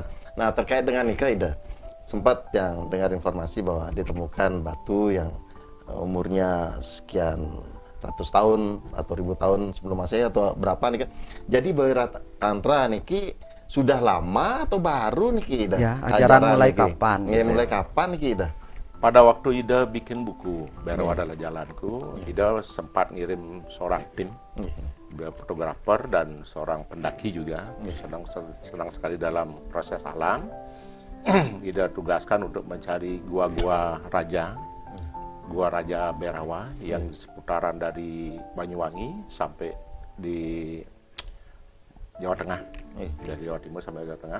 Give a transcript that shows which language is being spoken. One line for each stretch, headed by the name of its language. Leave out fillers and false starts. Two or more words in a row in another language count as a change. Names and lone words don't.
Indonesian: Nah, terkait dengan nikah, Ida sempat yang dengar informasi bahwa ditemukan batu yang umurnya sekian ratus tahun atau ribu tahun sebelum Masehi atau berapa nih Kak. Jadi Bawi Tantra niki sudah lama atau baru niki Ida? Ya, ajaran mulai kapan? Ya, mulai kapan niki Ida? Pada waktu Ida bikin buku Bhairawa adalah Jalanku, Ida sempat ngirim seorang tim, fotografer dan seorang pendaki juga, senang sekali dalam proses alam. Ida tugaskan untuk mencari gua-gua Raja Bhairawa yang seputaran dari Banyuwangi sampai di Jawa Tengah, dari Jawa Timur sampai Jawa Tengah.